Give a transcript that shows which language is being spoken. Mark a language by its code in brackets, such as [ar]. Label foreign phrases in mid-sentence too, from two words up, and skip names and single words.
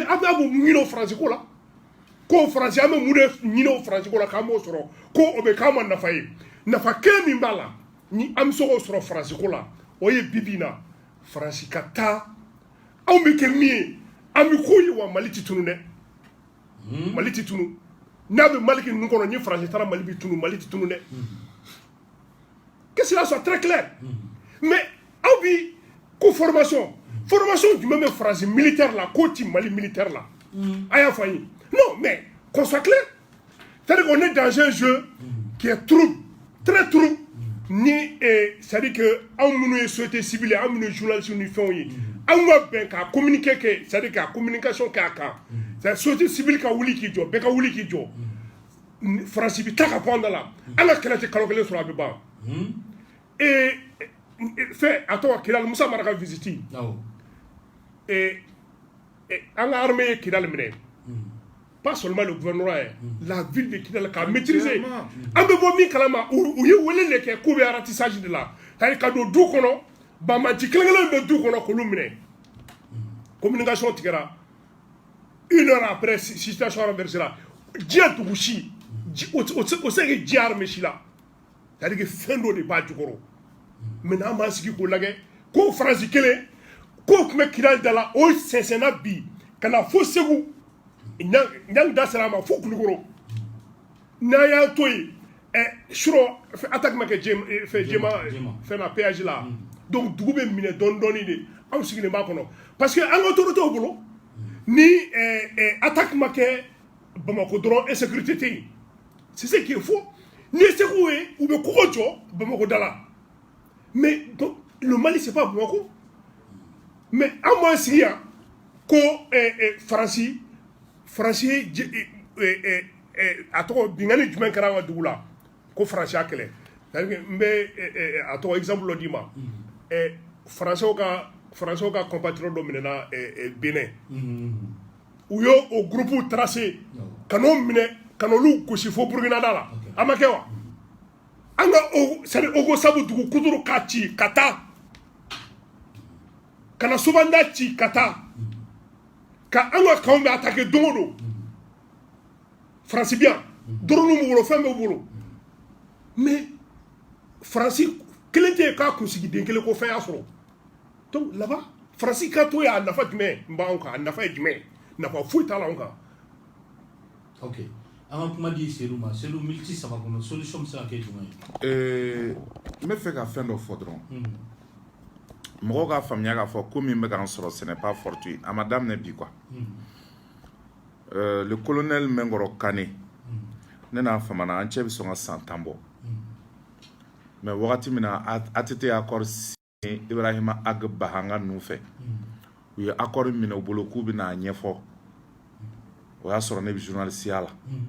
[bm] a bɛ mun ɲini o Faransi ko la ko Faransi an bɛ mun de ɲini o Faransi ko la k'an b'o sɔrɔ ko o bɛ k'an ma nafa ye nafa kelen min b'a la ni an bɛ se k'o sɔrɔ Faransi ko la o ye bibina France ka taa anw bɛ kɛ min ye an bɛ k'o ye wa Mali tɛ tunu dɛ Mali tɛ tunu n'a bɛ Mali kɛ ninnu kɔnɔ ni France taara Mali bɛ tunu Mali tɛ tunu dɛ [fr] qu'est-ce qu'il soit très clair mais [bm] aw bi ko formation jumɛn bɛ France militaire la k'o ti Mali militaire la a y'a fɔ an ye [fr] non mais qu'on soit clair c'est-à-dire qu'on est dans un jeu qui est trouble très trouble [bm] ni [fr] c'est-à-dire que [bm] anw minnu ye [fr] société civile [bm] anw minnu ye journaliste ni fɛnw ye anw ka bɛn ka communiquer kɛ [fr] c'est-à-dire [bm] ka communication kɛ a kan [fr] c'est société civile [bm] ka wuli k'i jɔ bɛɛ ka wuli k'i jɔ France bi taa ka bɔ an da la an ka kɛlɛ tɛ kalo kelen sɔrɔ a bɛ ban fɛn a tɔgɔ Kidal Musa Mara ka visite an ka armée ye Kidal minɛ [fr] pas seulement le gouvernement la ville de Kidal [bm] k'a maîtriser an bɛ bɔ min kalama u ye wele de kɛ k'u bɛ [fr] ratissage de la c'est-à-dire [bm] ka don du kɔnɔ banbaci kelen-kelen bɛ du kɔnɔ k'olu minɛ communication tigɛra [fr] 1 heure après situation renversée [bm] la diɲɛ dugu si o tɛ se ka diɲɛ armée si la [fr] c'est-à-dire que [bm] fɛn dɔ de b'a jukɔrɔ maintenant an b'an sigi k'o lajɛ ko France kelen k'o tun bɛ Kidal da la o sɛnsɛnna bi ka na fo Segu Nyang da sera ma fo Kulukoro n'a y'a to yen suro attaque ma kɛ Jema fɛn na péage la donc dugu bɛ minɛ dɔɔni de anw sigilen b'a kɔnɔ [fr] parce que [bm] an ka autorité u bolo ni attaque ma kɛ Bamako dɔrɔn insécurité tɛ yen [fr] c'est ce qui est faux [bm] ni ye Segu ye u bɛ kɔgɔ jɔ Bamako da la [fr] mais donc le Mali c'est pas Bamako mais [bm] an b'an sigi yan ko France a tɔgɔ bingani jumɛn kɛra an ka dugu la ko France y'a kɛlɛ [fr] c'est-à-dire [bm] n bɛ a tɔgɔ exemple dɔ d'i ma Français ka compatriote dɔ minɛna Benin u y'o o [fr] groupe tracé [bm] ka n'o minɛ ka n'olu gosi fo Burkina da la a ma kɛ wa an ka [fr] c'est-à-dire [bm] Ogo Sabu dugu Kuturu k'a ci ka taa ka na Sobanda ci ka taa ka an ka kanw bɛ attaquer don o don France bi yan drone b'u bolo fɛn b'u bolo mais France kelen tɛ yen k'a kunsigi den kelen ko fɛn y'a sɔrɔ [fr] donc là-bas [bm] France ka to yen a nafa jumɛn n b'anw kan a nafa ye jumɛn nafa foyi t'a la anw kan. ok an ka kuma di Seydou ma Seydou minute 3 kɔnɔ solution bɛ se ka kɛ jumɛn ye. n bɛ fɛ ka fɛn dɔ fɔ dɔrɔn mɔgɔw ka faamuya k'a fɔ ko min bɛ k'an sɔrɔ [fr] ce n'est pas fortuit [bm] a ma daminɛ bi [fr] quoi le colonel [bm] Menkɔrɔ Kane ne n'a famana an cɛ bɛ sɔn ka san 10 bɔ mais wagati min na ATT [fr] accord signé [bm] Ibrahima Ag Bahanga ninnu fɛ u ye accord minɛ u bolo k'u bɛna a ɲɛfɔ o y'a sɔrɔ ne bɛ journaliste la